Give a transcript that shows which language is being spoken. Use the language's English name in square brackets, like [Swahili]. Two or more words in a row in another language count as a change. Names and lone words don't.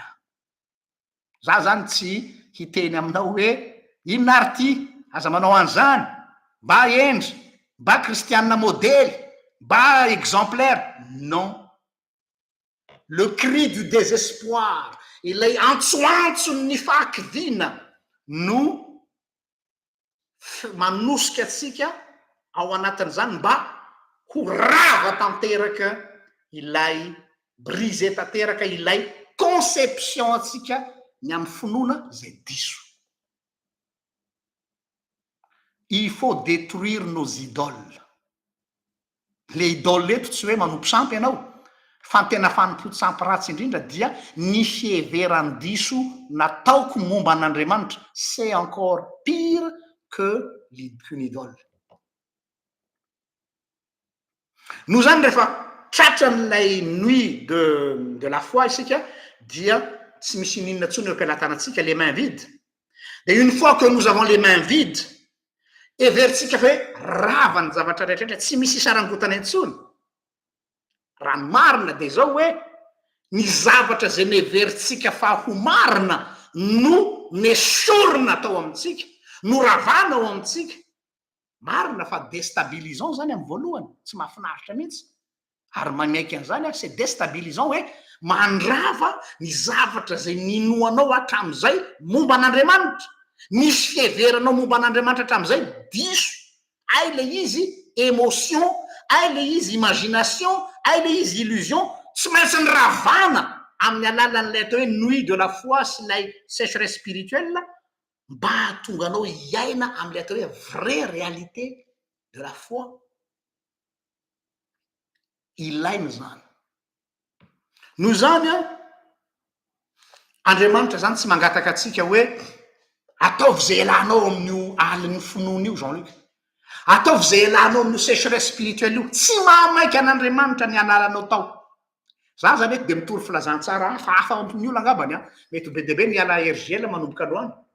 [Malagasy] Za zany tsy hiteny aminao hoe inona ary ty, aza manao an'izany, mba endry, mba kristianina modèle, mba exemplaire. [French] Non. Le cri du désespoir, [Malagasy] ilay antsoantson'ny fahakidiana no manosika atsika ao anatin'izany mba ho rava tanteraka ilay brise tanteraka ilay conception atsika ny amin'ny finoana zay diso. [French] Il faut détruire nos idoles. Le idole [Malagasy] eto tsy hoe manompo sampy ianao, fa ny tena fanompo sampy ratsy indrindra dia ny fieveran-diso nataoko momba an'Andriamanitra, [French] c'est encore pire qu'une idole. [Malagasy] Noho zany rehefa tratran'ilay [French] nuit de la foi [Malagasy] isika, dia tsy misy ninona tsony eo am-pialatanantsika, [French] les mains vides. Et une fois que nous avons les mains vides, [Malagasy] everitsika hoe ravany zavatra rehetrarehetra tsy misy isarangotana intsony raha marina de zao hoe ny zavatra zay neveritsika fa ho marina no nesorina tao amintsika no ravana ao amintsika marina fa déstabilisant zany amin'ny voalohany tsy mahafinaritra mihitsy ary manaiky an'izany a [French] c'est déstabilisant [Malagasy] hoe mandrava ny zavatra zay ninoanao hatramin'izay momba an'andriamanitra misy fiheveranao momba an'andriamanitra hatramin'izay diso ay le izy émotion ay le izy imagination ay le izy illusion tsy maintsy ny ravana amin'ny alalan'ilay atao hoe [French] nuit de la foi [Malagasy] sy lay [French] sécheresse spirituelle [Malagasy] mba hahatonga anao iaina amin'ilay atao hoe [French] vraie réalité de la foi [Malagasy] ilainy zany noho zany a andriamanitra zany tsy mangataka atsika hoe ataovy zay alanao amin'io alin'ny finoana io Jean-Luc ataovy zay alanao amin'io [French] sécheresse spirituelle [Malagasy] io tsy mahamaiky an'andriamanitra ny analanao tao za zany ety de mitory filazantsara hafa ampiny olo angambany a mety be debe ny ala RGL manomboka aloany